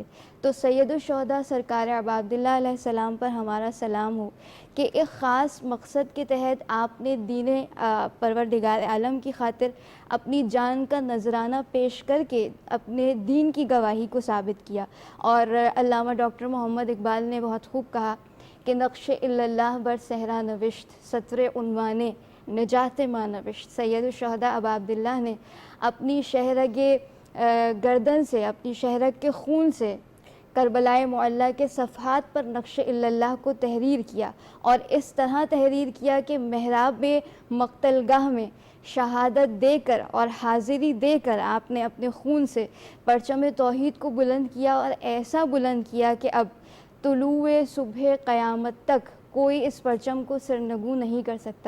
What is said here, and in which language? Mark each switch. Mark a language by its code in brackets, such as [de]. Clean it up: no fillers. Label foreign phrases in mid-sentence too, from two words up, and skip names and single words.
[ur] تو سید الشہداء سرکار ابا عبداللہ [ar] علیہ السلام [ur] پر ہمارا سلام ہو کہ ایک خاص مقصد کے تحت آپ نے دین پروردگار عالم کی خاطر اپنی جان کا نذرانہ پیش کر کے اپنے دین کی گواہی کو ثابت کیا. اور علامہ ڈاکٹر محمد اقبال نے بہت خوب کہا کہ [fa] نقش الا اللہ بر صحرا نوشت، سطر عنوان نجات ما نوشت. [ur] سید الشہداء ابا عبداللہ نے اپنی شہرگ گردن سے، اپنی شہرگ کے خون سے کربلائے معلیٰ کے صفحات پر نقش [ar] الا اللہ [ur] کو تحریر کیا، اور اس طرح تحریر کیا کہ محراب مقتل گاہ میں شہادت دے کر اور حاضری دے کر آپ نے اپنے خون سے پرچم توحید کو بلند کیا، اور ایسا بلند کیا کہ اب طلوع صبح قیامت تک کوئی اس پرچم کو سرنگوں نہیں کر سکتا.